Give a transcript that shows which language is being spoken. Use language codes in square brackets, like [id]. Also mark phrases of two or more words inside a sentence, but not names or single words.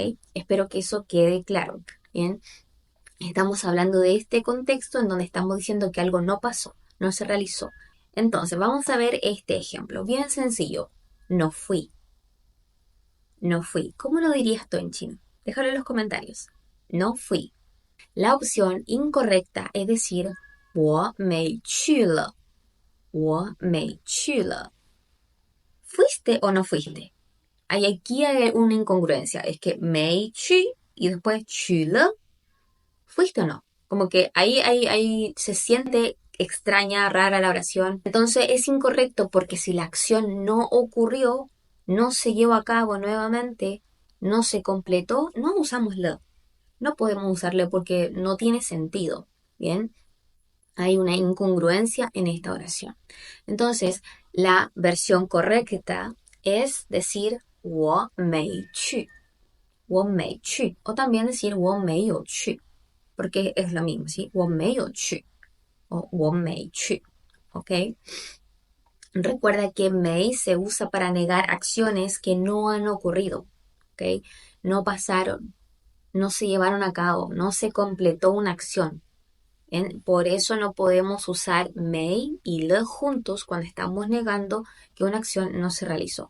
[es] Espero que eso quede claro, ¿bien? Estamos hablando de este contexto en donde estamos diciendo que algo no pasó, no se realizó. Entonces, vamos a ver este ejemplo, bien sencillo. No fui. No fui. ¿Cómo lo dirías tú en chino? Déjalo en los comentarios. No fui. La opción incorrecta es decir [zh] 我没去了. 我没去了. [es] ¿Fuiste o no fuiste? Aquí hay una incongruencia. Es que 没去 y después 去了. ¿Fuiste o no? Como que ahí se siente extraña, rara la oración. Entonces es incorrecto porque si la acción no ocurrió, no se llevó a cabo nuevamente, no se completó, no usamos le. No podemos usarle porque no tiene sentido. Bien, hay una incongruencia en esta oración. Entonces, la versión correcta es decir [zh] 我没去, 我没去, [es] o también decir [zh] 我没有去, [es] porque es lo mismo, ¿sí? [zh] 我没有去 o 我没去, [es] ¿ok? Recuerda que may se usa para negar acciones que no han ocurrido, ¿ok? No pasaron, no se llevaron a cabo, no se completó una acción. Por eso no podemos usar may y le juntos cuando estamos negando que una acción no se realizó.